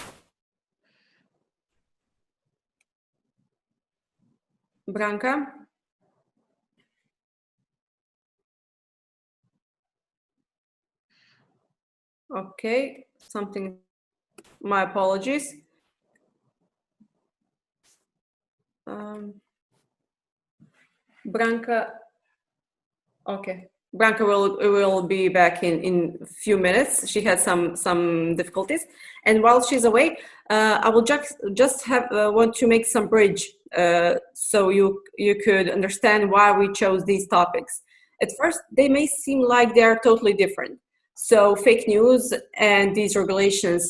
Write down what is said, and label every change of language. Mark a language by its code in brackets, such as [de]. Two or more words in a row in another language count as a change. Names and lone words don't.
[en] Branka? Okay, something, my apologies. Branka, okay. Branka will be back in a few minutes. She had some difficulties, and while she's away, I will just want to make some bridge so you could understand why we chose these topics. At first, they may seem like they are totally different. So fake news and these regulations.